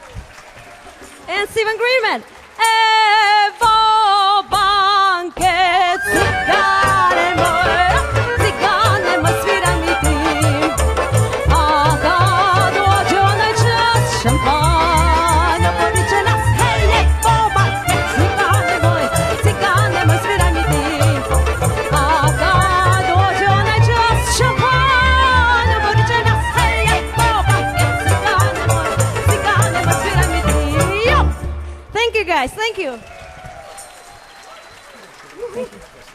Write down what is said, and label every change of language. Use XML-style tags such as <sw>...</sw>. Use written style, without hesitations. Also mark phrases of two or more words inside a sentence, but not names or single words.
<en>And Steven Greenman.</en> <sr>Evo banke, cigane moj, sviraj mi ti. A kad dođe onaj čas, šampanj oporit će nas. Hej, evo banke, cigane moj, sviraj mi ti. A kad dođe onaj čas, šampanj oporit će nas. Hej, evo banke, cigane moj, sviraj mi ti.</sr> <en>Yo! Thank you guys, thank you. Thank you.</en>